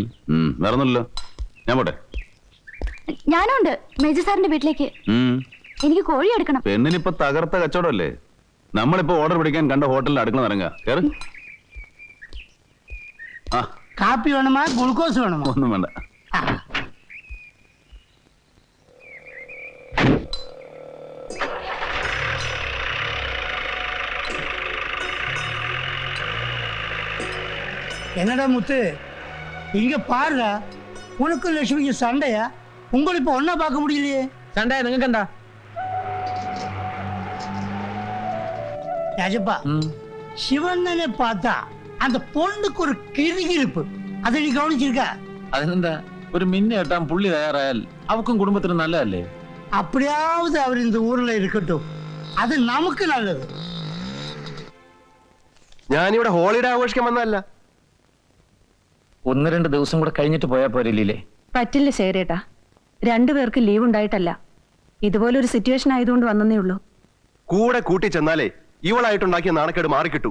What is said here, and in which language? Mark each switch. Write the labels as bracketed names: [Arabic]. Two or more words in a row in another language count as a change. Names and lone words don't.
[Malayalam] വേറൊന്നുമില്ലല്ലോ, ഞാൻ പോട്ടെ. ഞാനുണ്ട് മേജർ സാറിന്റെ വീട്ടിലേക്ക്. എനിക്ക് കോഴി എടുക്കണം. പെണ്ണിനിപ്പോ തകർത്ത കച്ചവടമല്ലേ. നമ്മളിപ്പോ ഓർഡർ പിടിക്കാൻ കണ്ട ഹോട്ടലിൽ അടുക്കള ഇറങ്ങാ. കേറ്. ആ, കാപ്പി വേണമാ ഗ്ലൂക്കോസ് വേണമോ? ഒന്നും വേണ്ട. [Tamil] என்னடா முத்து, இங்க பாருடா, உனக்கும் லட்சுமிக்கு சண்டையா? உங்களை இப்ப ஒன்னா பார்க்க முடியலையே. சண்டையா? [Malayalam] നിങ്ങൾക്ക് എന്താ? [Tamil] രാജപ്പ, ശിവണ്ണനെ பார்த்தா அந்த பொண்ணுக்கு ஒரு கிறுகிறுப்பு. அதை நீ கவனிச்சிருக்க? [Malayalam] അതിനെന്താ, ഒരു മിന്നി കെട്ടാൻ പുള്ളി തയ്യാറായാൽ അവക്കും കുടുംബത്തിനും നല്ലതല്ലേ? [Tamil] அப்படியாவது அவர் இந்த ஊர்ல இருக்கட்டும், அது நமக்கு நல்லது. [Malayalam] ഞാനിവിടെ ഹോളിഡേ ആഘോഷിക്കാൻ വന്നതല്ല. 1-2 ദിവസം കൂടെ കഴിഞ്ഞിട്ട് പോയാൽ പോരല്ലേ? പറ്റില്ല ശേരേട്ടാ, രണ്ടുപേർക്ക് ലീവ് ഉണ്ടായിട്ടല്ല, ഇതുപോലൊരു സിറ്റുവേഷൻ ആയതുകൊണ്ട് വന്നേ ഉള്ളൂ. കൂടെ കൂട്ടി ചെന്നാലേ ഇവളായിട്ടുണ്ടാക്കിയ നാണക്കേട് മാറിക്കിട്ടു.